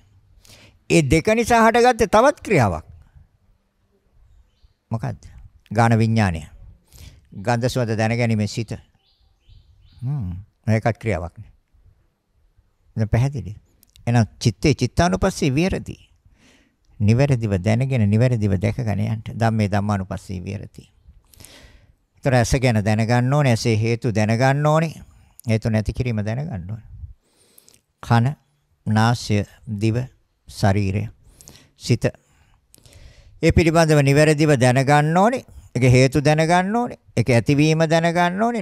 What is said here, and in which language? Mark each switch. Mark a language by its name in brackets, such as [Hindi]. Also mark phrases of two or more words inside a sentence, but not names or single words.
[Sinhala] ඒ දෙක නිසා හටගත්තේ තවත් ක්‍රියාවක්. මොකද්ද? ගාන විඥානය. ගන්ධ සුවඳ දැනගැනීමේ සිත. ඒකත් ක්‍රියාවක් නේ. දැන් පැහැදිලි. [Pali] එහෙනම් චිත්තේ චිත්තානුපස්සී විහෙරති. [Sinhala] නිවැරදිව දැනගෙන නිවැරදිව දැකගෙන යන්න. [Pali] ධම්මේ ධම්මානුපස්සී විහෙරති. [Sinhala] ඒතර ඇස ගැන දැනගන්න ඕනේ. ඇසේ හේතු දැනගන්න ඕනේ. හේතු නැති කිරීම දැනගන්න ඕනේ. කන, නාසය, දිව, ශරීරය, සිත. ඒ පිළිබඳව නිවැරදිව දැනගන්න ඕනේ. ඒක හේතු දැනගන්න ඕනේ. ඒක ඇතිවීම දැනගන්න ඕනේ.